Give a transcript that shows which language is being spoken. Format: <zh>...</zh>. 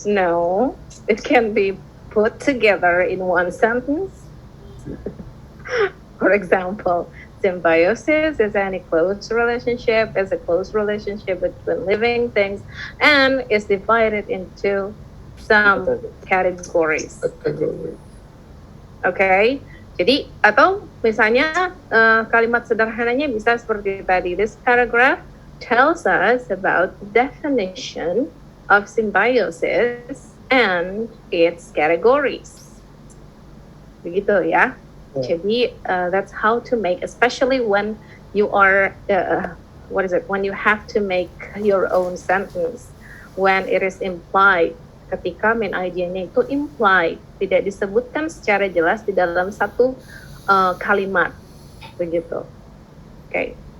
<en>no, it can be put together in one sentence. For example, symbiosis is any close relationship, is a close relationship between living things, and is divided into some categories.</en> <id>Okay, jadi atau misalnya kalimat sederhananya bisa seperti tadi.</id> <en>This paragraph tells us about the definition of symbiosis and its categories.</en> <id>Begitu ya. Jadi</id> <en>that's how to make, especially when you are when you have to make your own sentence, when it is implied,</en> <id>ketika main idea-nya itu implied, tidak disebutkan secara jelas di dalam satu kalimat, begitu.</id> <en>Okay.</en>